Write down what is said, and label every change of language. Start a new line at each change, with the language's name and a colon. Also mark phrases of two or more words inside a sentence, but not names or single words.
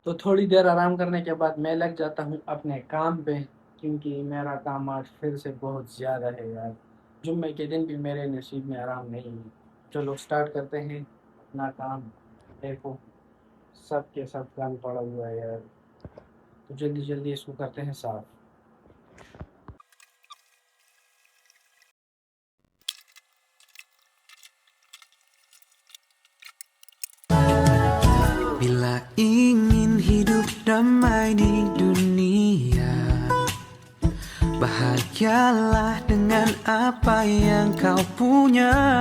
Hindi: तो थोड़ी देर आराम करने के बाद मैं लग जाता हूँ अपने काम पे, क्योंकि मेरा काम आज फिर से बहुत ज़्यादा है यार। जुम्मे के दिन भी मेरे नसीब में आराम नहीं है। चलो स्टार्ट करते हैं अपना काम। देखो सब के सब काम पड़ा हुआ है यार, तो जल्दी जल्दी इसको करते हैं साफ।
Indonesian: Bila ingin hidup damai di dunia, bahagialah dengan apa yang kau punya.